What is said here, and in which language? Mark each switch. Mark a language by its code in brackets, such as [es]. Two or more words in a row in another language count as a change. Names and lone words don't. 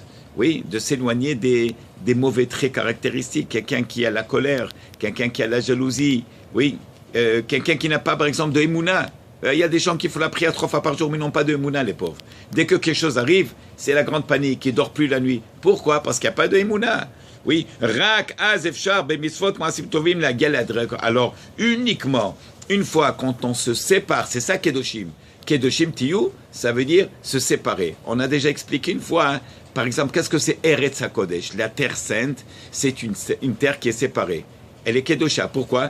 [fr] Oui, de s'éloigner des mauvais traits caractéristiques. Quelqu'un qui a la colère, quelqu'un qui a la jalousie, oui, quelqu'un qui n'a pas, par exemple, de émouna. Il y a des gens qui font la prière 3 fois par jour, mais n'ont pas de émouna, les pauvres. Dès que quelque chose arrive, c'est la grande panique, ils ne dorment plus la nuit. Pourquoi? Parce qu'il n'y a pas de émouna. Oui, [he] רק, אז, אפשר, במצוות, מעשים טובים, la galad. [fr] Alors, uniquement, une fois quand on se sépare, c'est ça Kedoshim. [he] קדושים תהיו, [fr] ça veut dire se séparer. On a déjà expliqué une fois, hein. Par exemple, qu'est-ce que c'est [he] ארץ הקודש? [fr] La terre sainte, c'est une terre qui est séparée. Elle est Kedosha. Pourquoi?